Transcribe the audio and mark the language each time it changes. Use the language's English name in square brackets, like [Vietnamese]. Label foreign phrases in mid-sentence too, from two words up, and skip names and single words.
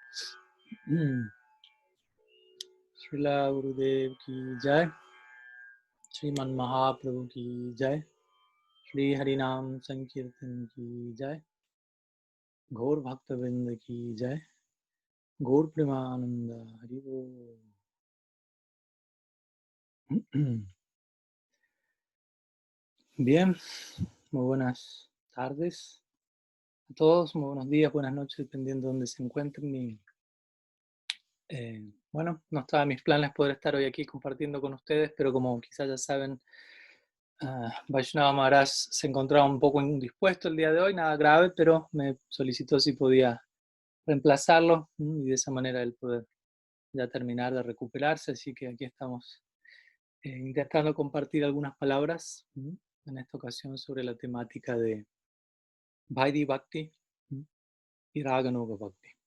[Hindi] श्रील गुरुदेव की जय, श्रीमन महाप्रभु की जय, श्री हरिनाम संकीर्तन की जय, गौर भक्तविंद की जय, गौर प्रेमानंद हरिबो. [Spanish] Bien, muy buenas tardes a todos, muy buenos días, buenas noches, dependiendo de dónde se encuentren. Y, bueno, no estaba en mis planes poder estar hoy aquí compartiendo con ustedes, pero como quizás ya saben, Vaishnava Maharaj se encontraba un poco indispuesto el día de hoy, nada grave, pero me solicitó si podía reemplazarlo y de esa manera él poder ya terminar de recuperarse, así que aquí estamos intentando compartir algunas palabras en esta ocasión sobre la temática de Vaidhi Bhakti y Raganuga Bhakti.